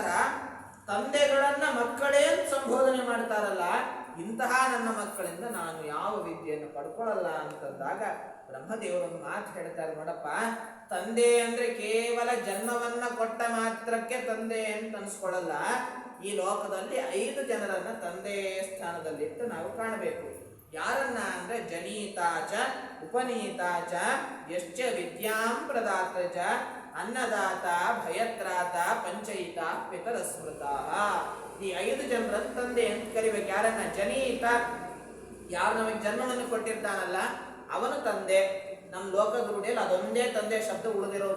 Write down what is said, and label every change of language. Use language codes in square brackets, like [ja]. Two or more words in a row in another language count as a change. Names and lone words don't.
[kn] ತಂದೆಗಳನ್ನ ಮಕ್ಕಳೇ ಸಂಬೋಧನೆ ಮಾಡ್ತಾರಲ್ಲ, ಇಂತಹ ನನ್ನ ಮಕ್ಕಳಿಂದ ನಾನು ಯಾವ ವಿದ್ಯೆಯನ್ನು ಪಡ್ಕೊಳ್ಳಲ್ಲ ಅಂತಂದಾಗ ಬ್ರಹ್ಮದೇವರೊಂದು ಮಾತು ಹೇಳ್ತಾರೆ ನೋಡಪ್ಪ, ತಂದೆ ಅಂದ್ರೆ ಕೇವಲ ಜನ್ಮವನ್ನ ಕೊಟ್ಟ ಮಾತ್ರಕ್ಕೆ ತಂದೆ ಅಂತ ಅನ್ಸ್ಕೊಳ್ಳಲ್ಲ. ಈ ಲೋಕದಲ್ಲಿ 5 ಜನರನ್ನ ತಂದೆ ಸ್ಥಾನದಲ್ಲಿಟ್ಟು ನಾವು ಕಾಣಬೇಕು. ಯಾರನ್ನ ಅಂದ್ರೆ [sa] ಜನೀತಾಚ ಉಪನೀತಾಚ ಯಶ್ಚ ವಿದ್ಯಾಂ ಪ್ರದಾತ ಚ ಅನ್ನದಾತ ಭಯತ್ರಾತ ಪಂಚಯಿತ ಪಿತರ ಸ್ಮೃತ. [kn] ಈ 5 ಜನರನ್ನು ತಂದೆ ಅಂತ ಕರಿಬೇಕು. ಯಾರನ್ನ? ಜನೀತ, ಯಾರು ನಮಗೆ ಜನ್ಮವನ್ನು ಕೊಟ್ಟಿರ್ತಾನಲ್ಲ ಅವನು ತಂದೆ. ನಮ್ಮ ಲೋಕದ ರೂಢಿಯಲ್ಲಿ ಅದೊಂದೇ ತಂದೆ ಶಬ್ದ ಉಳಿದಿರೋದು.